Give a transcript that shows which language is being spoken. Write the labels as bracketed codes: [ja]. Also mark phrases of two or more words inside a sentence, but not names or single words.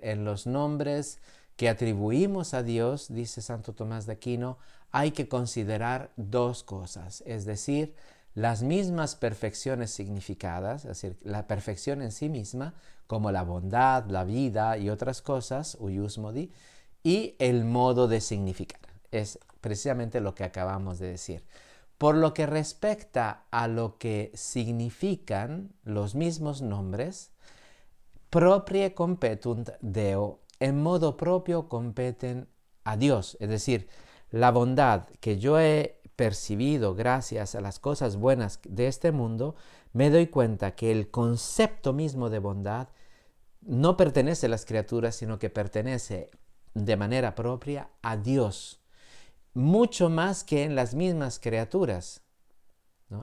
[es] En los nombres que atribuimos a Dios, dice Santo Tomás de Aquino, hay que considerar dos cosas, es decir, las mismas perfecciones significadas, es decir, la perfección en sí misma, como la bondad, la vida y otras cosas, [la] huius modi, [es] y el modo de significar. Es precisamente lo que acabamos de decir. Por lo que respecta a lo que significan los mismos nombres, [la] proprie competunt Deo, [es] en modo propio competen a Dios. Es decir, la bondad que yo he percibido gracias a las cosas buenas de este mundo, me doy cuenta que el concepto mismo de bondad no pertenece a las criaturas, sino que pertenece de manera propia a Dios, mucho más que en las mismas criaturas, ¿no?